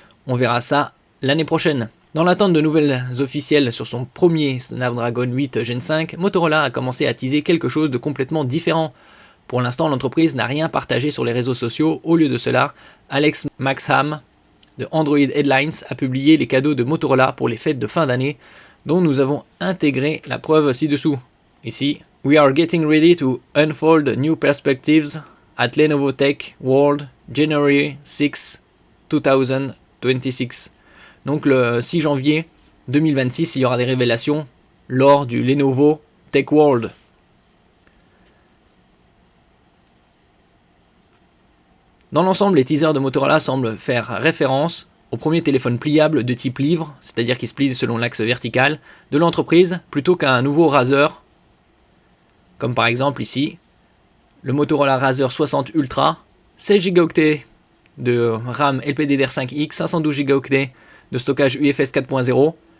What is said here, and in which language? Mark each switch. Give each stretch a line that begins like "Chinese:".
French: On verra ça l'année prochaine. Dans l'attente de nouvelles officielles sur son premier Snapdragon 8 Gen 5, Motorola a commencé à teaser quelque chose de complètement différent. Pour l'instant, l'entreprise n'a rien partagé sur les réseaux sociaux. Au lieu de cela, Alex Maxham de Android Headlines a publié les cadeaux de Motorola pour les fêtes de fin d'année, dont nous avons intégré la preuve ci-dessous.
English: Ici, we are getting ready to unfold new perspectives at Lenovo Tech World January 6, 2026.
French: Donc le 6 janvier 2026, il y aura des révélations lors du Lenovo Tech World. Dans l'ensemble, les teasers de Motorola semblent faire référence au premier téléphone pliable de type livre, c'est-à-dire qui se plie selon l'axe vertical, de l'entreprise, plutôt qu'à un nouveau Razr, comme par exemple ici, le Motorola Razr 60 Ultra, 16 Go de RAM LPDDR5X, 512 Go de stockage UFS 4.0.